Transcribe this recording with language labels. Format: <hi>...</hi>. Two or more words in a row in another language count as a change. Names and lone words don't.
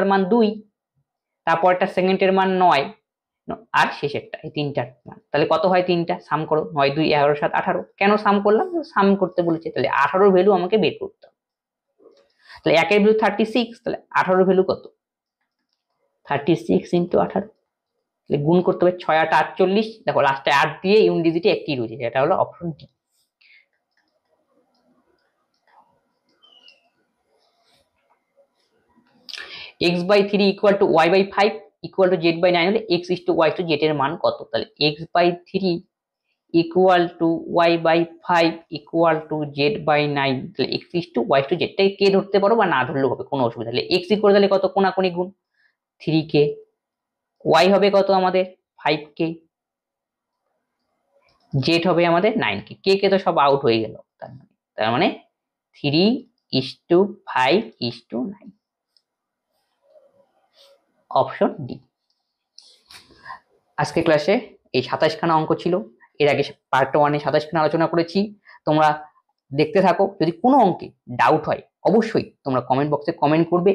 <bn>মান 2, তারপরটা সেকেন্ডের মান 9, আর শেষেরটা, এই তিনটার মান, তাহলে কত হয় তিনটা সাম করো, 9 2 11 7 18, কেন সাম করলাম সাম করতে বলেছে, তাহলে 18 ভ্যালু আমাকে বের করতে হবে, তাহলে 1 এর ভ্যালু 36, তাহলে 18 ভ্যালু কত 36 * 18, তাহলে গুণ করতে হবে 6 8 48, দেখো লাস্টে 8 দিয়ে</bn> <en>unit digit</en> <bn>একটি রয়েছে, এটা হলো অপশন ডি।</bn> <en>x/3 = y/5 equal to z/9 হলে x is to y to z</en> <bn>এর মান কত? তাহলে</bn> <en>x/3 equal to y/5 equal to z/9,</en> <bn>তাহলে</bn> <en>x is to y to z</en> <bn>টাকে কে ধরতে পারো বা না ধরলেও হবে, কোনো অসুবিধা নেই। x ইকুয়াল তাহলে কত কোনাকুনি গুণ 3k, y হবে কত আমাদের 5k, z হবে আমাদের 9k, k তো সব আউট হয়ে গেল, তার মানে</bn> <en>3 is to 5 is to 9, option D.</en> <bn>আজকে ক্লাসে এই 27 খানা অঙ্ক ছিল, এর আগে পার্ট 1 এ 27 খানা আলোচনা করেছি, তোমরা দেখতে থাকো। যদি কোনো অঙ্কে ডাউট হয় অবশ্যই তোমরা</bn> <en>comment box</en> <bn>কমেন্ট করবে।</bn>